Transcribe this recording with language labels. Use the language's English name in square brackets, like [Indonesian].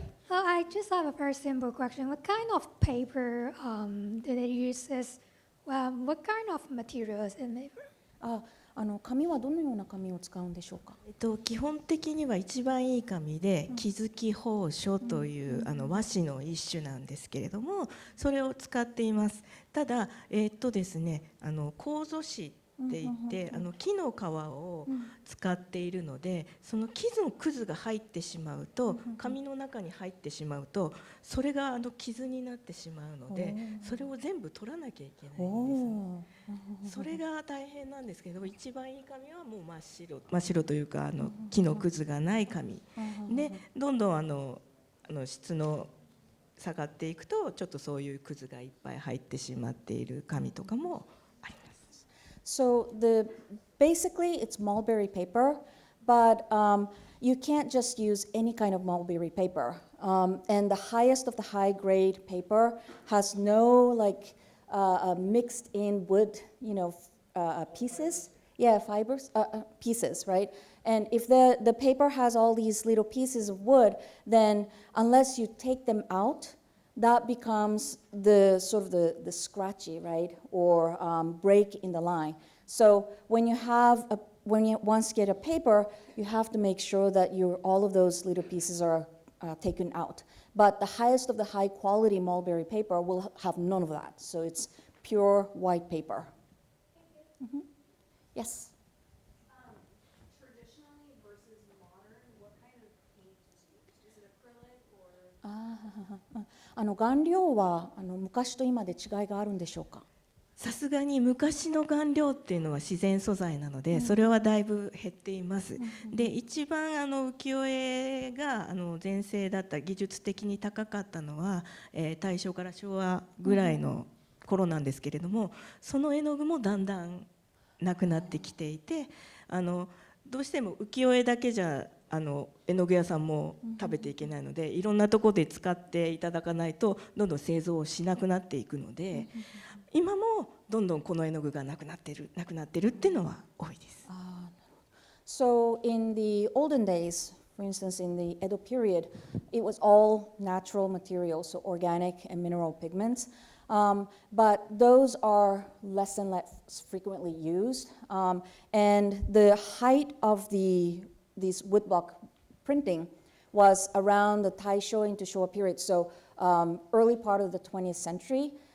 [English] Well, I just have a very simple question. What kind of paper do they use? What kind of materials in it? [Japanese] 紙はどのような紙を使うんでしょうか？基本的には一番いい紙で木月宝書という和紙の一種なんですけれども、それを使っています。ただですね、楮紙って言って木の皮を使っているので、その木のくずが入ってしまうと、紙の中に入ってしまうと、それが傷になってしまうので、それを全部取らなきゃいけないんですね。それが大変なんですけど、一番いい紙はもう真っ白というか木のくずがない紙で、どんどん質の下がっていくと、ちょっとそういうくずがいっぱい入ってしまっている紙とかもあります。 [English] So basically it's mulberry paper, but you can't just use any kind of mulberry paper. And the highest of the high grade paper has no mixed in wood, pieces. Yeah, fibers, pieces, right? And if the paper has all these little pieces of wood, then unless you take them out, that becomes the sort of the scratchy, right, or break in the line. So when you once get a paper, you have to make sure that all of those little pieces are taken out. But the highest of the high quality mulberry paper will have none of that. So it's pure white paper. Yes. Traditionally versus modern, what kind of paint is used? Is it acrylic or? [Japanese] 顔料は昔と今で違いがあるんでしょうか？さすがに昔の顔料っていうのは自然素材なので、それはだいぶ減っています。で、一番浮世絵が全盛だった技術的に高かったのは、大正から昭和ぐらいの頃なんですけれども、その絵の具もだんだんなくなってきていて、どうしても浮世絵だけじゃ絵の具屋さんも食べていけないので、いろんなところで使っていただかないとどんどん製造をしなくなっていくので、今もどんどんこの絵の具がなくなってるっていうのは多いです。 [English] So in the olden days, for instance, in the Edo period, it was all natural materials, so organic and mineral pigments. But those are less and less frequently used. And the height of these woodblock printing was around the Taisho into Showa period, so early part of the 20th century.